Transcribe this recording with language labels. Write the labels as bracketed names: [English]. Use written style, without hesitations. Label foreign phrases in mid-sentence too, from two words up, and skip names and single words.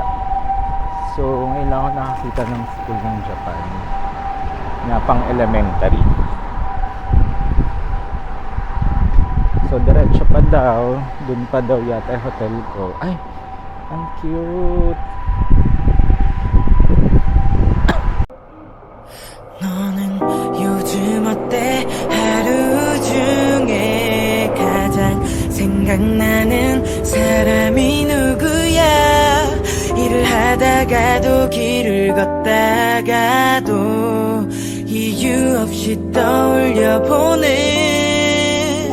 [Filipino] So ngayon lang ako nakakita ng school ng Japan na pang elementary. So diretso pa daw, dun pa daw yata yung hotel ko. Ay, ang cute. [Korean] 너는 요즘 어때? 하루 중에 가장 생각나는 사람이 누구야? 일을 하다가도 길을 걷다가도 이유 없이 떠올려보네.